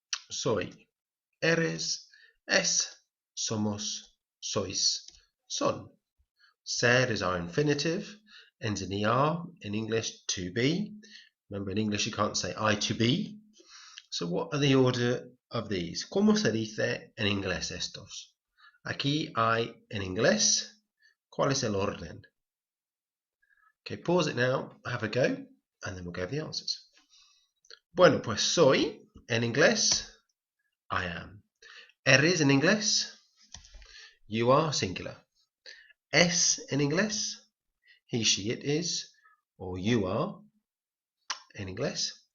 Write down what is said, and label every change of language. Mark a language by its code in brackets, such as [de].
[es] Soy, eres, es, somos, sois, son. [en] Ser is our infinitive, ends in er, in English to be. Remember, in English you can't say I to be. So what are the order of these? [es] ¿Cómo se dice en inglés estos? Aquí hay en inglés. ¿Cuál es el orden? [en] Okay, pause it now, have a go, and then we'll go over the answers. [es] Bueno, pues soy en inglés, [en] I am. [es] Eres en inglés, [en] you are singular. [es] Es en inglés, [en] he, she, it is, or you are [es] en inglés.